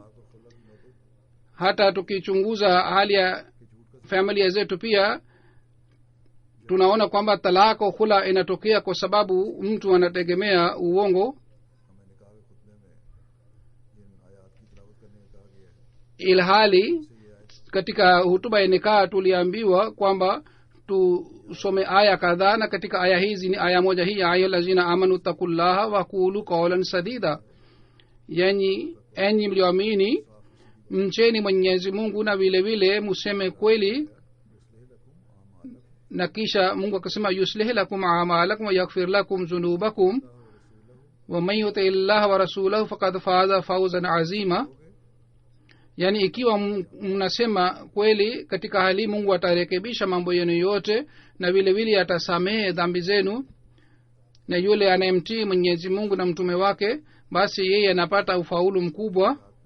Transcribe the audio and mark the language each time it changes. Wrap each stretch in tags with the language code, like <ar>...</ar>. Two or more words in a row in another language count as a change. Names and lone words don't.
<sw>hata tukichunguza hali ya familia zetu pia tunaona kwamba talako khula inatokea kwa sababu mtu anategemea uongo. Ilhali katika hutuba ya nikaa tuliambiwa kwamba tusome aya kadhaa, na katika aya hizi ni aya moja hii, aya</sw> <ar>الذين آمنوا اتقوا الله وقولوا قولا سديدا,</ar> <sw>yani enyi mlioamini mcheni Mwenyezi Mungu na vile vile museme kweli. na kisha Mungu akasema</sw> <ar>يصلح لكم أعمالكم ويغفر لكم ذنوبكم ومن يطع الله ورسوله فقد فاز فوزا عظيما.</ar> <sw>yani ikiwa mnasema kweli katika hali, Mungu atarekebisha mambo yenu yote na vile vile atasamehe dhambi zenu, na yule anayemtii Mwenyezi Mungu na mtume wake basi yeye anapata ufaulu mkubwa.</sw>